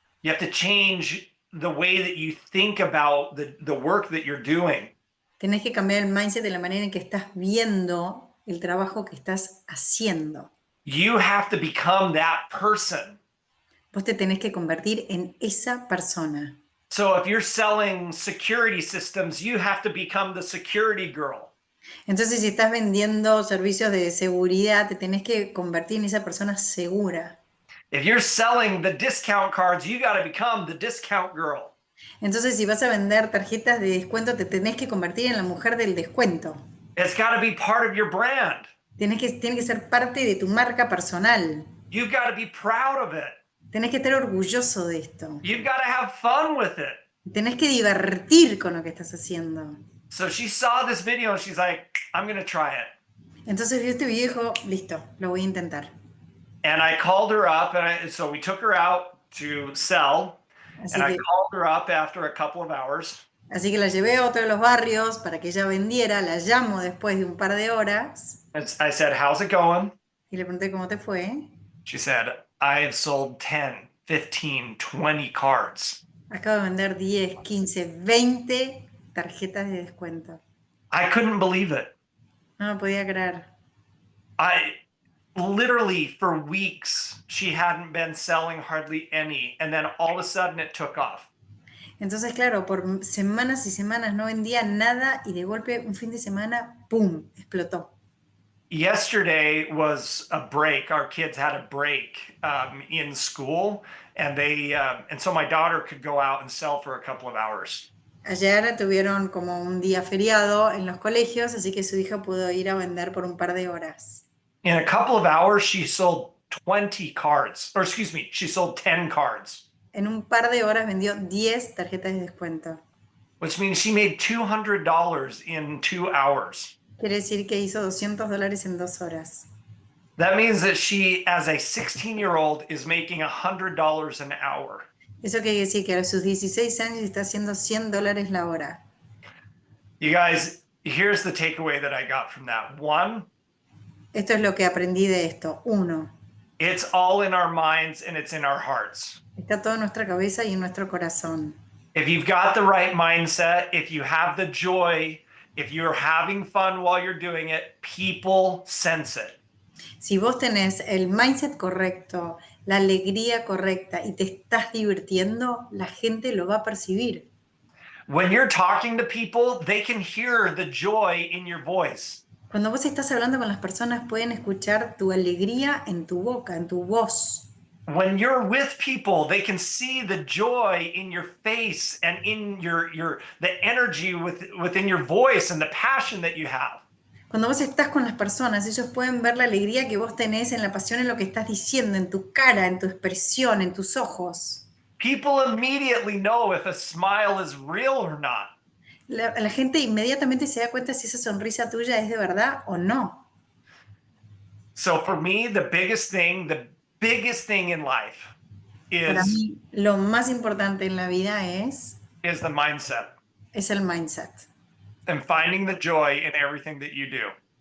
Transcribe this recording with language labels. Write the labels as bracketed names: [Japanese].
[English] You have to change the way that you think about the work that you're doing. [Spanish] Tenés que cambiar el mindset de la manera en que estás viendo el trabajo que estás haciendo. [English] You have to become that person. [Spanish] Vos te tenés que convertir en esa persona. [English] So if you're selling security systems, you have to become the security girl. [Spanish] Entonces, si estás vendiendo servicios de seguridad, te tenés que convertir en esa persona segura. [English] If you're selling the discount cards, you got to become the discount girl. [Spanish] Entonces, si vas a vender tarjetas de descuento, te tenés que convertir en la mujer del descuento. [English] It's got to be part of your brand. [Spanish] Tiene que ser parte de tu marca personal. [English] You've got to be proud of it. [Spanish] Tenés que estar orgulloso de esto. [English] You've got to have fun with it. [Spanish] Tenés que divertir con lo que estás haciendo. [English] So she saw this video and she's like, I'm going to try it. [Spanish] Entonces vio este video y dijo, listo, lo voy a intentar. [English] And I called her up, and so we took her out to sell. [Spanish] Así [English] And I [Spanish] que, [English] called her up after a couple of hours. [Spanish] así que la llevé a otro de los barrios para que ella vendiera. La llamo después de un par de horas [English] And I said, how's it going? [Spanish] y le pregunté cómo te fue. [English] She said, I have sold 10, 15, 20 cards. [Spanish] Acabo de vender 10, 15, 20 tarjetas de descuento. [English] I couldn't believe it. [Spanish] No me podía creer. [English] I literally, for weeks, she hadn't been selling hardly any. And then all of a sudden it took off. [Spanish] Entonces, claro, por semanas y semanas no vendía nada y de golpe un fin de semana, ¡pum!, explotó. [English] Yesterday was a break. Our kids had a break in school, and so my daughter could go out and sell for a couple of hours. [Spanish] Ayer tuvieron como un día feriado en los colegios, así que su hija pudo ir a vender por un par de horas. [English] In a couple of hours, she sold 20 cards, or excuse me, she sold 10 cards. [Spanish] En un par de horas vendió 10 tarjetas de descuento. [English] Which means she made $200 in 2 hours. [Spanish] Quiere decir que hizo $200 en 2 horas. [English] That means that she, as a 16-year-old, is making $100 an hour. [Spanish] Eso quiere decir que a sus 16 años está haciendo $100 la hora. [English] You guys, here's the takeaway that I got from that. One, [Spanish] Esto es lo que aprendí de esto. 1. [English] it's all in our minds and it's in our hearts. [Spanish] Está todo en nuestra cabeza y en nuestro corazón. [English] If you've got the right mindset, if you have the joy, if you're having fun while you're doing it, people sense it. [Spanish] Si vos tenés el mindset correcto, la alegría correcta y te estás divirtiendo, la gente lo va a percibir. [English] When you're talking to people, they can hear the joy in your voice. [Spanish] Cuando vos estás hablando con las personas, pueden escuchar tu alegría en tu boca, en tu voz. [English] When you're with people, they can see the joy in your face and in the energy within your voice and the passion that you have. [Spanish] Cuando vos estás con las personas, ellos pueden ver la alegría que vos tenés en la pasión, en lo que estás diciendo, en tu cara, en tu expresión, en tus ojos. [English] People immediately know if a smile is real or not. [Spanish] La gente inmediatamente se da cuenta si esa sonrisa tuya es de verdad o no. [English] So for me, the biggest thing in life [Spanish] Para [English] is [Spanish] mí, lo más importante en la vida [English] the mindset [Spanish] es el mindset [English] and finding the joy in everything that you do.